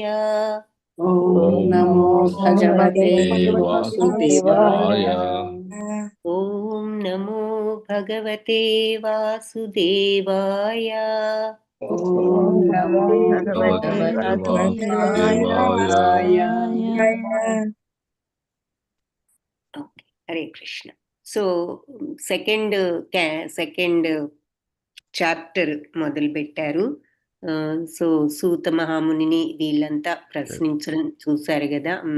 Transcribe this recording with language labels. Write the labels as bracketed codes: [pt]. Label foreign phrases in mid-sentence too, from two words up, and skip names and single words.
[sa] ఓం నమో భగవతే వాసుదేవాయ. ఓం నమో భగవతే వాసుదేవాయ. ఓం నమో భగవతే వాసుదేవాయ. ఓకే, హరే కృష్ణ. [te] సో [en] second chapter [te] మొదలు పెట్టారు. సో సూత మహామునిని వీళ్ళంతా ప్రశ్నించడం చూశారు కదా.